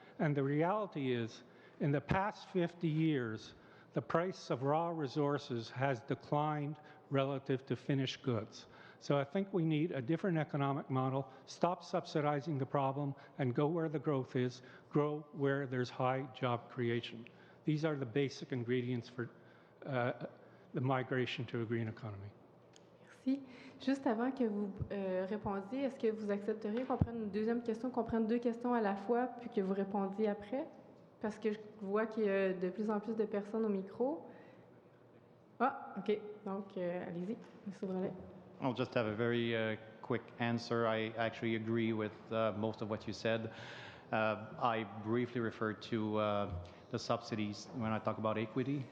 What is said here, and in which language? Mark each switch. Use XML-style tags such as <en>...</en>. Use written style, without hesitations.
<en>And the reality is, in the past 50 years, the price of raw resources has declined relative to finished goods. So I think we need a different economic model, stop subsidizing the problem, and go where the growth is, grow where there's high job creation. These are the basic ingredients for the migration to a green economy.</en> <fr>Merci. Juste avant que vous répondiez, est-ce que vous accepteriez qu'on prenne une deuxième question, qu'on prenne deux questions à la fois, puis que vous répondiez après? Parce que je vois qu'il y a de plus en plus de personnes au micro. Ah, OK. Donc, allez-y, M. Drolet.</fr> <en>I'll just have a very quick answer. I actually agree with most of what you said. I briefly referred to the subsidies when I talk about equity.</en>